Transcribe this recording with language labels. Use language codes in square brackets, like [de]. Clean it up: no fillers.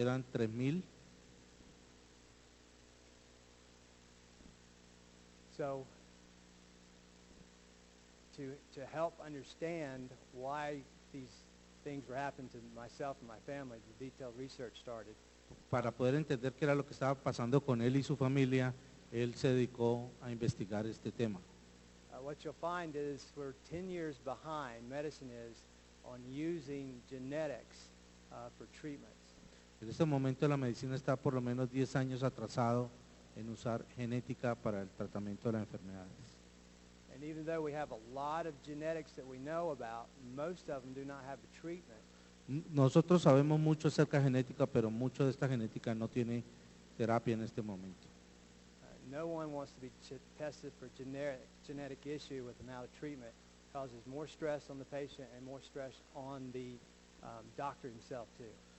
[es] eran 3000. [en] So to help understand why these things were happening to myself and my family, the detailed research started. [es] Para poder entender qué era lo que estaba pasando con él y su familia, él se dedicó a investigar este tema. [en] What you'll find is we're 10 years behind, medicine is, on using genetics for treatments. [es] En este momento la medicina está por lo menos 10 años atrasado en usar genética para el tratamiento de las enfermedades. [en] And even though we have a lot of genetics that we know about, most of them do not have a treatment. [es] Nosotros sabemos mucho acerca de genética, pero mucho de esta genética no tiene terapia en este momento. [en] No one wants to be tested for genetic issue with amount of treatment. It causes more stress on the patient and more stress on the doctor himself too.